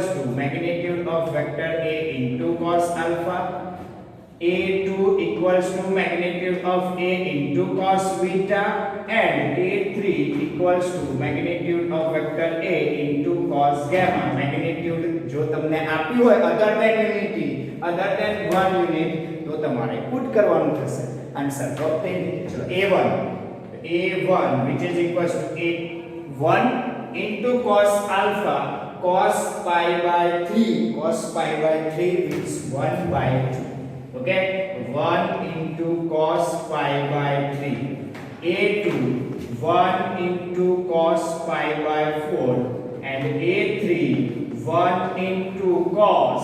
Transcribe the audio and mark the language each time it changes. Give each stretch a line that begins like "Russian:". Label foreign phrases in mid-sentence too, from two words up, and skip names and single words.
English: to magnitude of vector A into cos alpha A2 equals to magnitude of A into cos beta and A3 equals to magnitude of vector A into cos gamma magnitude
Hindi: जो तुमने
Gujarati: આપ્યું હોય
English: other than unity other than 1 unit
Gujarati: તો તમારે પુટ કરવાનું થશે આન્સર ડ્રોપ થઈ ચલો
English: A1 which is equals to A1 into cos alpha cos pi by 3 means 1 by 2 okay 1 into cos pi by 3 A2 1 into cos pi by 4 and A3 1 into cos